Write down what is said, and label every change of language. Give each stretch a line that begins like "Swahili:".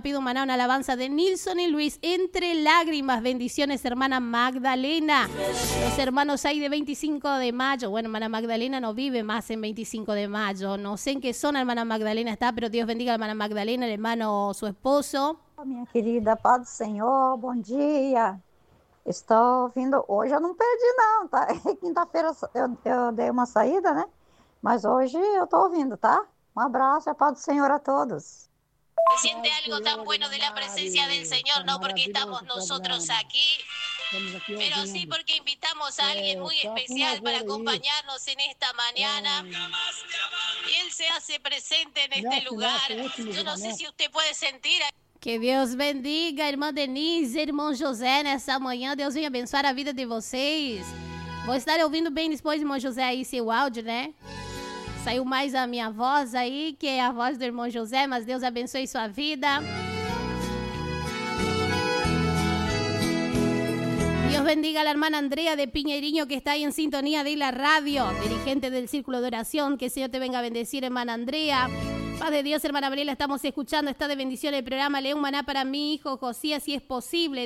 Spanish: Pido un maná, una alabanza de Nilson y Luis. Entre lágrimas, bendiciones, hermana Magdalena. Los hermanos ahí de 25 de mayo. Bueno, hermana Magdalena no vive más en 25 de mayo. No sé en qué zona hermana Magdalena está, pero Dios bendiga a la hermana Magdalena, el hermano, su esposo.
Portuguese: Minha querida, paz do Senhor, bom dia. Estou vindo, hoje eu não perdi não, tá? Quinta-feira eu dei uma saída, né? Mas hoje eu tô ouvindo, tá? Um abraço e a paz do Senhor a todos.
Spanish: Siente algo tan bueno de la presencia del Señor, no porque estamos nosotros aquí, pero sí porque invitamos a alguien muy especial para acompañarnos en esta mañana. Y él se hace presente en este lugar. Yo no sé si usted puede sentir.
Portuguese: Que Deus bendiga, irmã Denise, irmão José, nessa manhã. Deus venha abençoar a vida de vocês. Vou estar ouvindo bem depois, irmão José, aí seu áudio, né? Saiu mais a minha voz aí, que é a voz do irmão José, mas Deus abençoe sua vida.
Spanish: Dios bendiga a la hermana Andrea de Piñeriño, que está ahí en sintonía de la radio, dirigente del Círculo de Oración. Que el Señor te venga a bendecir, hermana Andrea. Paz de Dios, hermana Mariela, estamos escuchando. Está de bendición el programa. Lee un maná para mi hijo Josías, si es posible.